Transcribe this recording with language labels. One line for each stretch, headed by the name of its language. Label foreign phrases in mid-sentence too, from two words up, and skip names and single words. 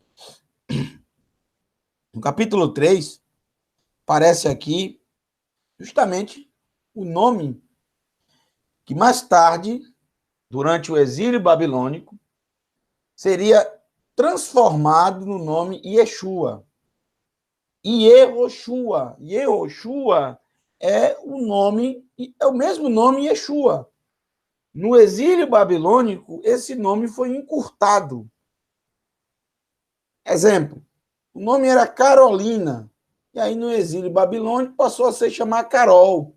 Portuguese: No capítulo 3, aparece aqui justamente o nome que mais tarde, durante o exílio babilônico, seria transformado no nome Yeshua. Yehoshua. Yehoshua é o mesmo nome Yeshua. No exílio babilônico, esse nome foi encurtado. Exemplo, o nome era Carolina. E aí, no exílio babilônico, passou a se chamar Carol.